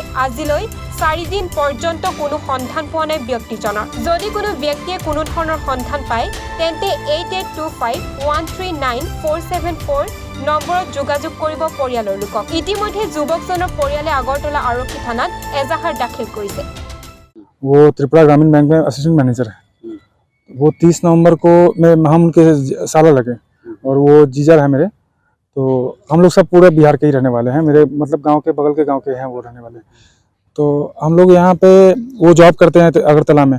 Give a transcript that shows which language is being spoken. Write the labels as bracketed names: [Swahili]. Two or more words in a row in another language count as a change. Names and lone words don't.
[Assamese] আজিলৈ 4 দিন পৰ্যন্ত কোনো সন্ধান পোৱা নাই ব্যক্তিজনৰ। যদি কোনো ব্যক্তিয়ে কোনো ধৰণৰ সন্ধান পায় তেন্তে 8825139474 নম্বৰত যোগাযোগ কৰিব পৰিয়ালৰ লোকক। ইতিমধ্যে যুৱকজনৰ পৰিয়ালে আগৰতলা আৰক্ষী থানাত এজাহাৰ দাখিল কৰিছে। [Hindi] वो त्रिपुरा ग्रामीण बैंक में [English] assistant manager [Hindi] है। वो 30 नवंबर को हम उनके साला लगे और वो जीजर है मेरे। तो हम लोग सब पूरे बिहार के ही रहने वाले हैं। मेरे मतलब गांव के बगल के गांव के हैं वो रहने वाले। तो हम लोग यहाँ पे वो जॉब करते हैं अगरतला में।